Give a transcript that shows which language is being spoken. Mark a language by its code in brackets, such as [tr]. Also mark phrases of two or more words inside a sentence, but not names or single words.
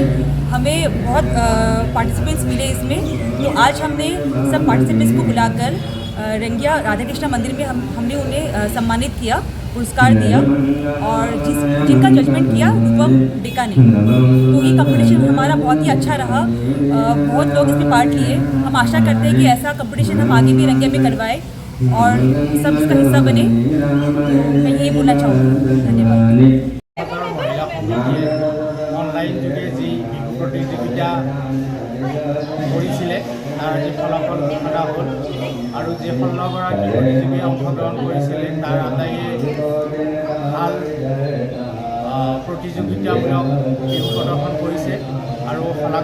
[hi] हमें बहुत पार्टिसिपेंट्स मिले इसमें, तो आज हमने सब पार्टिसिपेंट्स को बुलाकर रंगिया राधा कृष्णा मंदिर में हमने उन्हें सम्मानित किया, पुरस्कार दिया और जिनका जजमेंट किया रूपम डिका ने। तो ये कंपटीशन हमारा बहुत ही अच्छा रहा, बहुत लोग इसमें पार्ट लिए। हम आशा करते हैं कि ऐसा कंपटीशन हम आगे भी रंगिया में करवाएं और सब इसका हिस्सा बने। मैं यही बोलना चाहूँगी। धन्यवाद। [as] অনলাইন যোগে যি বিহু প্ৰতিযোগিতা কৰিছিলে তাৰ আজি ফলাফল ঘোষণা হ'ল আৰু যি 16গৰাকী প্ৰতিযোগীয়ে অংশগ্ৰহণ কৰিছিলে তাৰ আটাইয়ে ভাল প্ৰতিযোগিতামূলক বিহু প্ৰদৰ্শন কৰিছে আৰু শলাগ